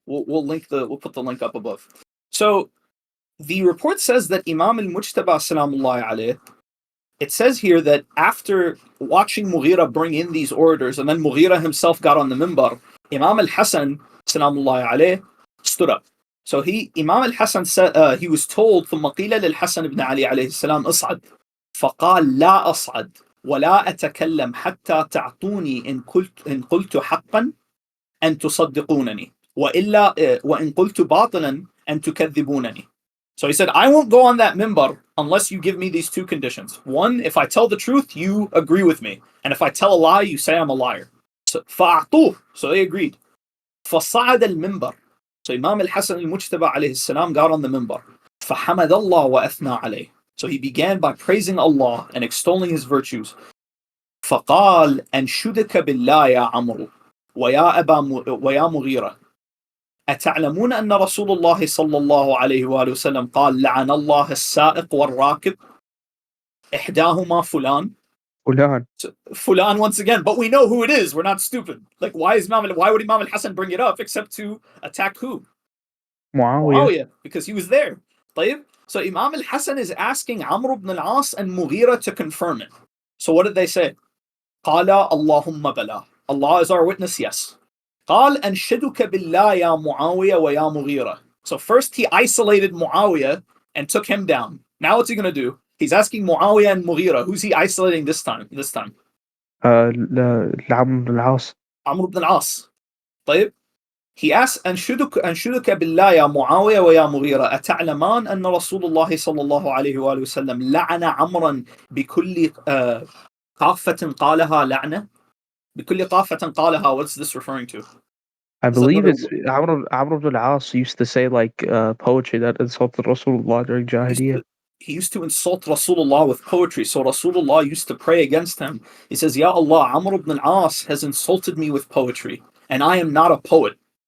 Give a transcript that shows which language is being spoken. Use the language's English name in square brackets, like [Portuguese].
[English] We'll put the link up above. So the report says that Imam al-Mujtaba salamullah alayh, it says here that after watching Mughira bring in these orators, and then Mughira himself got on the minbar, Imam al-Hasan salamullah alayh stood up. So Imam al-Hasan said, he was told, [Arabic] ثم قيل للحسن بن علي عليه السلام اصعد فقال لا أصعد ولا أتكلم حتى تعطوني إن قلت حقا أن تصدقونني وإن قلت باطلا أن تكذبونني. [English] So he said, I won't go on that minbar unless you give me these two conditions. One, if I tell the truth, you agree with me. And if I tell a lie, you say I'm a liar. So they agreed. [Arabic] فصعد المنبر. [English] So Imam al-Hasan al-Mujtaba alayhi salam got on the minbar. [Arabic] فحمد الله وأثنى عليه. [English] So he began by praising Allah and extolling his virtues. [Arabic] فقال أنشدك بالله يا عمرو ويا مغيرة أتعلمون أن رسول الله صلى الله عليه وآله وسلم قال لعن الله السائق والراكب إحداهما فلان. [English] Fulan once again, but we know who it is. We're not stupid. Like, why would Imam al-Hasan bring it up except to attack who? Muawiyah, because he was there. So Imam al-Hasan is asking Amr ibn al-As and Mughira to confirm it. So what did they say? [Arabic] Qala Allahumma bala. [English] Allah is our witness, yes. [Arabic] قال أنشدك بالله يا معاوية ويا مغيرة. [English] So first he isolated Muawiyah and took him down. Now what's he going to do? He's asking Muawiyah and Mughira. Who's he isolating this time? Amr ibn al-As. He asks, [Arabic] أنشدك بالله يا معاوية ويا مغيرة أتعلمان أن رسول الله صلى الله عليه وآله وسلم لعن عمرا بكل قافة قالها لعنة. بكل قافة قالها. [English] What's this referring to? I Is that believe another? it's Amr ibn al-As used to say like poetry that insulted Rasulullah during Jahiliyyah. He used to insult Rasulullah with poetry. So Rasulullah used to pray against him. He says, Ya Allah, Amr ibn al-As has insulted me with poetry, and I am not a poet.